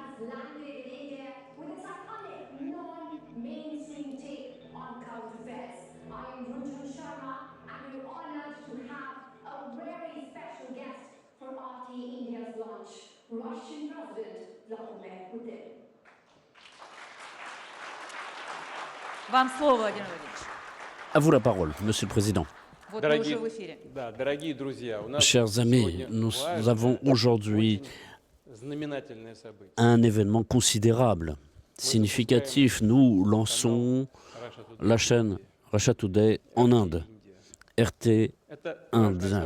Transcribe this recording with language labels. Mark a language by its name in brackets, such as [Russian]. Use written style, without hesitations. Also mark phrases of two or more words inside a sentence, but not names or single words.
[English] landed in India with its iconic non-mainstream take on current affairs. I am Runjhun Sharma, and we're honored to have a very special guest for RT India's launch, Russian President Vladimir Putin. [Russian] Вам слово, Владимир Владимирович. [French] À vous la parole, Monsieur le Président. [Russian] Вот вы уже в эфире. [French] Chers amis, nous avons aujourd'hui un événement considérable, significatif. Nous lançons la chaîne Russia Today en Inde, RT Inde.